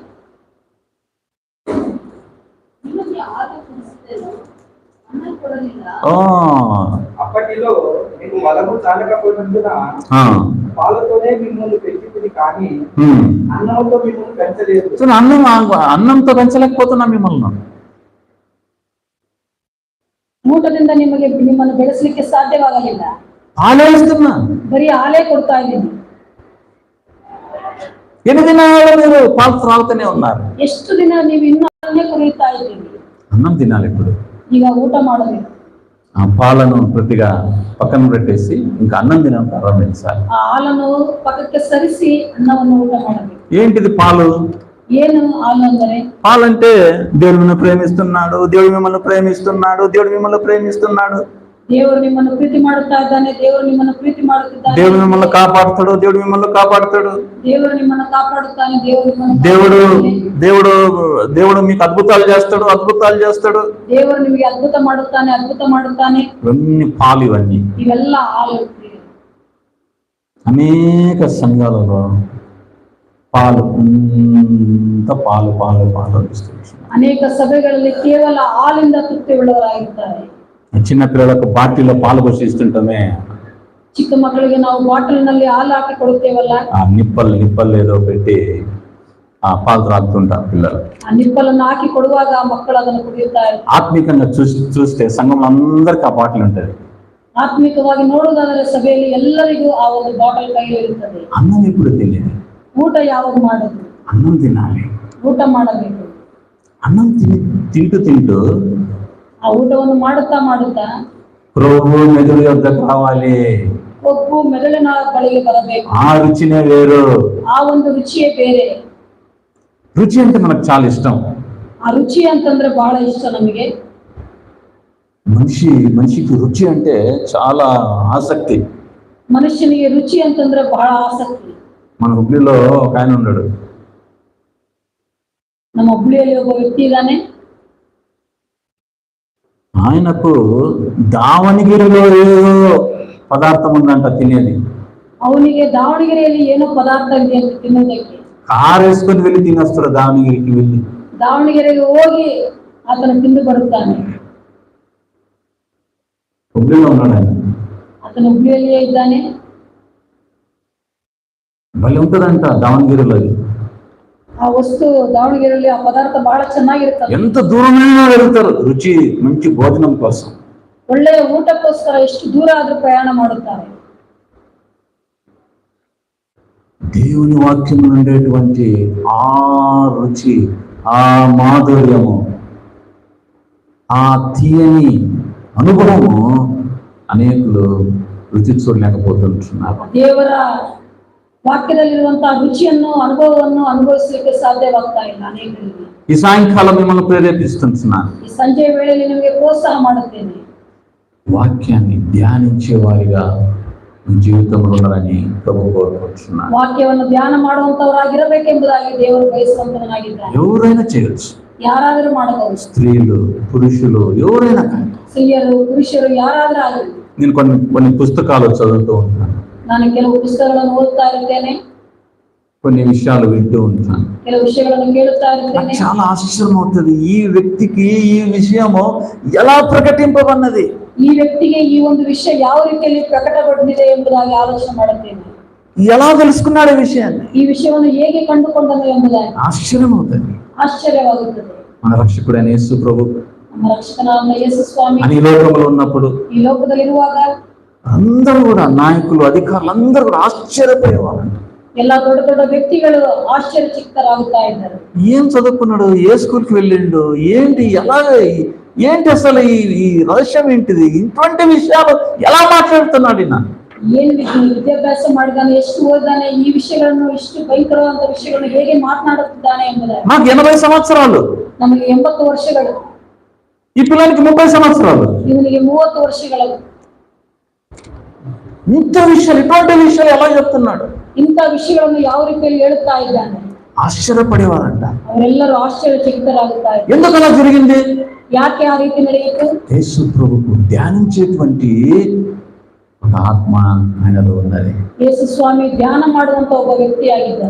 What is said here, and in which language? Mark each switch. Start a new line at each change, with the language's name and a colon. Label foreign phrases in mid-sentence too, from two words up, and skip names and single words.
Kannada: ನಿಮಗೆ ಹಾಲು ಕುಡಿಸಿದೆನು, ಅನ್ನ ಕೊಡಲಿಲ್ಲ.
Telugu: అప్పటిలో మీకు బలము చాలకపోయినందున పాలతోనే మిమ్మల్ని పెంచుతుంది కానీ అన్నంతో మిమ్మల్ని పెంచలేదు. అన్నంతో పెంచలేకపోతున్నా మిమ్మల్ని.
Kannada: ಊಟದಿಂದ ನಿಮ್ಮನ್ನು ಬೆಳೆಸಲಿಕ್ಕೆ ಸಾಧ್ಯವಾಗಲಿಲ್ಲ. ಹಾಲೇ ಇస్తున్నా, ಬರೀ ಹಾಲೇ ಕೊಡ್ತಾ ಇದ್ದೀನಿ.
Telugu: ఎన్ని దినాలు మీరు పాలు త్రాగుతూనే ఉన్నారు?
Kannada: ಎಷ್ಟು ದಿನ ನೀವು ಇನ್ನೂ ಹಾಲನ್ನೇ ಕುಡಿಯುತ್ತಾ ಇದ್ದೀರಿ?
Telugu: అన్నం తినాలి ఇప్పుడు.
Kannada: ಈಗ ಊಟ ಮಾಡಬೇಕು.
Telugu: ఆ పాలను ప్రతిగా పక్కన పెట్టేసి ఇంకా అన్నం తినడం ప్రారంభించాలి.
Kannada: ಆ ಹಾಲನ್ನು ಪಕ್ಕಕ್ಕೆ ಸರಿಸಿ ಅನ್ನವನ್ನು ಊಟ ಮಾಡಬೇಕು.
Telugu: ఏంటిది పాలు?
Kannada: ಏನು ಹಾಲು ಅಂದರೆ?
Telugu: పాలంటే దేవుడు మిమ్మల్ని ప్రేమిస్తున్నాడు, దేవుడు మిమ్మల్ని ప్రేమిస్తున్నాడు, దేవుడు మిమ్మల్ని ప్రేమిస్తున్నాడు,
Kannada: ದೇವರು ನಿಮ್ಮನ್ನು ಪ್ರೀತಿ ಮಾಡುತ್ತಾ ಇದ್ದಾನೆ, ದೇವರು ನಿಮ್ಮನ್ನು ಪ್ರೀತಿ ಮಾಡುತ್ತಿದ್ದಾನೆ,
Telugu: దేవుడు మిమ్మల్ని కాపాడుతాడు, దేవుడు మిమ్మల్ని కాపాడుతాడు,
Kannada: ದೇವರು ನಿಮ್ಮನ್ನು ಕಾಪಾಡುತ್ತಾನೆ, ದೇವರು ನಿಮ್ಮನ್ನು
Telugu: దేవుడు
Kannada: ಕಾಪಾಡುತ್ತಾನೆ.
Telugu: దేవుడు దేవుడు మీకు అద్భుతాలు చేస్తాడు, అద్భుతాలు చేస్తాడు.
Kannada: ದೇವರು ನಿಮಗೆ ಅದ್ಭುತ ಮಾಡುತ್ತಾನೆ, ಅದ್ಭುತ ಮಾಡುತ್ತಾನೆ.
Telugu: ఇవన్నీ పాలు. ఇవన్నీ
Kannada: ಇವೆಲ್ಲ ಹಾಲು.
Telugu: అనేక సంఘాలలో పాలు పాలు పాలు పాలు
Kannada: ಅನೇಕ ಸಭೆಗಳಲ್ಲಿ ಕೇವಲ ಹಾಲಿಂದ ತೃಪ್ತಿ ಉಳ್ಳವರಾಗಿರ್ತಾರೆ.
Telugu: చిన్న పిల్లలకు బాటిల్లో పాలు పోసి ఇస్తుంటామే.
Kannada: ಚಿಕ್ಕ ಮಕ್ಕಳಿಗೆ ನಾವು ಬಾಟಲ್ನಲ್ಲಿ ಹಾಲು ಹಾಕಿ ಕೊಡುತ್ತೇವಲ್ಲ,
Telugu: ఆ నిప్పలు ఏదో పెట్టి ఆ పాలు త్రాగుతుంటారు పిల్లలు.
Kannada: ಆ ನಿಪ್ಪಲನ್ನು ಹಾಕಿ ಕೊಡುವಾಗ ಮಕ್ಕಳು ಅದನ್ನು ಕುಡಿಯುತ್ತಾರೆ.
Telugu: ఆత్మీకంగా చూస్తే సంఘంలో అందరికీ ఆ బాటిల్ ఉంటది.
Kannada: ಆತ್ಮಿಕವಾಗಿ ನೋಡುವುದಾದರೆ ಸಭೆಯಲ್ಲಿ ಎಲ್ಲರಿಗೂ ಆ ಒಂದು ಬಾಟಲ್ ಕೈಯಲ್ಲಿ ಇರುತ್ತದೆ.
Telugu: అన్నం ఎప్పుడు తినేది?
Kannada: ಊಟ ಯಾವಾಗ ಮಾಡೋದು?
Telugu: అన్నం తినాలి.
Kannada: ಊಟ ಮಾಡಬೇಕು.
Telugu: అన్నం తింటూ
Kannada: ಆ ಊಟವನ್ನು ಮಾಡುತ್ತಾ
Telugu: ప్రభు మెదుడు యొద్దకు రావాలి.
Kannada: ಕೊಬ್ಬು ಮೆದುಳಿನ ಬಳಿಗೆ ಬರಬೇಕು.
Telugu: ఆ రుచినే వేరు.
Kannada: ಆ ಒಂದು ರುಚಿಯೇ ಬೇರೆ.
Telugu: రుచి అంటే మనకు చాలా ఇష్టం.
Kannada: ಆ ರುಚಿ ಅಂತಂದ್ರೆ ಬಹಳ ಇಷ್ಟ ನಮಗೆ.
Telugu: మనిషికి రుచి అంటే చాలా ఆసక్తి.
Kannada: ಮನುಷ್ಯನಿಗೆ ರುಚಿ ಅಂತಂದ್ರೆ ಬಹಳ ಆಸಕ್ತಿ.
Telugu: మన హుబ్లీలో ఒక ఆయన ఉన్నాడు.
Kannada: ನಮ್ಮ ಹುಬ್ಳಿಯಲ್ಲಿ ಒಬ್ಬ ವ್ಯಕ್ತಿ ಇದ್ದಾನೆ.
Telugu: ఆయనకు దావణగిరిలో ఏదో పదార్థం ఉందంట తినేది.
Kannada: ಅವನಿಗೆ ದಾವಣಗೆರೆಯಲ್ಲಿ ಏನೋ ಪದಾರ್ಥ ಇದೆ ಅಂತ ತಿನ್ನೋದಕ್ಕೆ
Telugu: కారు వేసుకొని వెళ్ళి తినేస్తాడు. దావణగిరికి వెళ్ళి
Kannada: ದಾವಣಗೆರೆಗೆ ಹೋಗಿ ಆತನು ತಿಂದು ಬರುತ್ತಾನೆ.
Telugu: హుబ్లీలో ఉన్నాడు ఆయన.
Kannada: ಆತನು ಹುಬ್ಳಿಯಲ್ಲಿಯೇ ಇದ್ದಾನೆ.
Telugu: భలే ఉంటుందంట దావణగిరిలో.
Kannada: ಆ ವಸ್ತು ದಾವಣಗೆರೆಯಲ್ಲಿ ಆ ಪದಾರ್ಥ ಬಹಳ ಚೆನ್ನಾಗಿರುತ್ತದೆ.
Telugu: ఎంత దూరమైనా వెళ్తారు రుచి మంచి భోజనం కోసం.
Kannada: ಒಳ್ಳೆಯ ಊಟಕ್ಕೋಸ್ಕರ ಎಷ್ಟು ದೂರ ಆದ್ರೂ ಪ್ರಯಾಣ ಮಾಡುತ್ತಾರೆ.
Telugu: దేవుని వాక్యం ఉండేటువంటి ఆ రుచి, ఆ మాధుర్యము, ఆ తీయని అనుభవము అనేకులు రుచి చూడలేకపోతుంటున్నారు.
Kannada: ದೇವರ ವಾಕ್ಯದಲ್ಲಿರುವಂತಹ ರುಚಿಯನ್ನು ಅನುಭವವನ್ನು ಅನುಭವಿಸಲಿಕ್ಕೆ ಸಾಧ್ಯವಾಗ್ತಾ ಇಲ್ಲ ಅನೇಕರಿಗೆ.
Telugu: ఈ సాయంకాలం మిమ్మల్ని ప్రేరేపిస్తున్నాను.
Kannada: ಈ ಸಂಜೆ ವೇಳೆಯಲ್ಲಿ ನಿಮಗೆ ಪ್ರೋತ್ಸಾಹ ಮಾಡುತ್ತೇನೆ.
Telugu: వాక్యాన్ని ధ్యానించే వారిగా మీ జీవితంలో ఉండాలని ప్రభు కోరుకుంటున్నాను.
Kannada: ವಾಕ್ಯವನ್ನು ಧ್ಯಾನ ಮಾಡುವಂತವರಾಗಿರಬೇಕೆಂಬುದಾಗಿ ದೇವರು ಬಯಸುವಂತನಾಗಿದ್ದಾನೆ.
Telugu: ఎవరైనా చేయొచ్చు.
Kannada: ಯಾರಾದರೂ ಮಾಡಬಹುದು.
Telugu: స్త్రీలు, పురుషులు, ఎవరైనా కానీ.
Kannada: ಸ್ತ್ರೀಯರು, ಪುರುಷರು ಯಾರಾದರೂ ಆಗಲಿ.
Telugu: నేను కొన్ని పుస్తకాలు చదువుతూ ఉంటాను.
Kannada: ನಾನು ಕೆಲವು ಪುಸ್ತಕಗಳನ್ನು ಓದ್ತಾ ಇರ್ತೇನೆ.
Telugu: కొన్ని విషయాలు వింటూ ఉంటాను.
Kannada: ಕೆಲವು ವಿಷಯಗಳನ್ನು ಕೇಳುತ್ತಾ
Telugu: నాకు
Kannada: ಇರ್ತೇನೆ.
Telugu: చాలా ఆశ్చర్యం అవుతుంది. ఈ వ్యక్తికి ఈ విషయము ఎలా ప్రకటింపబడినది,
Kannada: ಈ ವ್ಯಕ್ತಿಗೆ ಈ ಒಂದು ವಿಷಯ ಯಾವ ರೀತಿಯಲ್ಲಿ ಪ್ರಕಟಗೊಂಡಿದೆ ಎಂಬುದಾಗಿ ಆಲೋಚನೆ ಮಾಡುತ್ತೇನೆ.
Telugu: ఎలా తెలుసుకున్నాడు ఈ విషయాన్ని?
Kannada: ಈ ವಿಷಯವನ್ನು ಹೇಗೆ ಕಂಡುಕೊಂಡನು ಎಂಬುದಾಗಿ
Telugu: ఆశ్చర్యం అవుతుంది.
Kannada: ಆಶ್ಚರ್ಯವಾಗುತ್ತದೆ.
Telugu: మన రక్షకుడైన యేసు ప్రభు
Kannada: ನಮ್ಮ ರಕ್ಷಕನಾದ ಯೇಸು ಸ್ವಾಮಿ
Telugu: అని ఈ లోకంలో ఉన్నప్పుడు
Kannada: ಈ ಲೋಕದಲ್ಲಿರುವಾಗ
Telugu: అందరూ కూడా నాయకులు, అధికారులు అందరూ కూడా ఆశ్చర్యపోయేవారు.
Kannada: ಎಲ್ಲ ದೊಡ್ಡ ದೊಡ್ಡ ವ್ಯಕ್ತಿಗಳು ಆಶ್ಚರ್ಯಚಕಿತರಾಗುತ್ತಾ ಇದ್ದರು.
Telugu: ఏం చదువుకున్నాడు, ఏ స్కూల్కి వెళ్ళిండు, ఏంటి అసలు ఈ రహస్యం ఏంటిది, ఇటువంటి విషయాలు ఎలా మాట్లాడుతున్నాడు ఈయన?
Kannada: ಏನು ವಿದ್ಯಾಭ್ಯಾಸ ಮಾಡಿದಾನೆ, ಎಷ್ಟು ಓದಿದಾನೆ, ಈ ವಿಷಯಗಳನ್ನು ಇಷ್ಟು ಭಯಂಕರವಾದ ವಿಷಯಗಳನ್ನು ಹೇಗೆ ಮಾತನಾಡುತ್ತಿದ್ದಾನೆ ಎಂಬುದಾಗಿ.
Telugu: నాకు 80 సంవత్సరాలు,
Kannada: ನಮಗೆ 80 ವರ್ಷಗಳು,
Telugu: ఈ పిల్లలకి 30 సంవత్సరాలు.
Kannada: ಇವನಿಗೆ 30 ವರ್ಷಗಳು.
Telugu: ఇంత విషయాలు, ఇటువంటి విషయాలు ఎలా చెప్తున్నాడు?
Kannada: ಇಂಥ ವಿಷಯಗಳನ್ನು ಯಾವ ರೀತಿಯಲ್ಲಿ ಹೇಳುತ್ತಾ ಇದ್ದಾನೆ.
Telugu: ఆశ్చర్యపడేవారంట.
Kannada: ಅವರೆಲ್ಲರೂ ಆಶ್ಚರ್ಯಚಕಿತರಾಗುತ್ತಾ ಇದ್ದಾರೆ.
Telugu: ఎందుకు అలా జరిగింది?
Kannada: ಯಾಕೆ ಆ ರೀತಿ ನಡೆಯಿತು?
Telugu: యేసు ప్రభుకు ధ్యానించేటువంటి ఒక ఆత్మ ఆయనలో ఉన్నది.
Kannada: ಯೇಸು ಸ್ವಾಮಿ ಧ್ಯಾನ ಮಾಡುವಂತ ಒಬ್ಬ ವ್ಯಕ್ತಿಯಾಗಿದ್ದಾನೆ.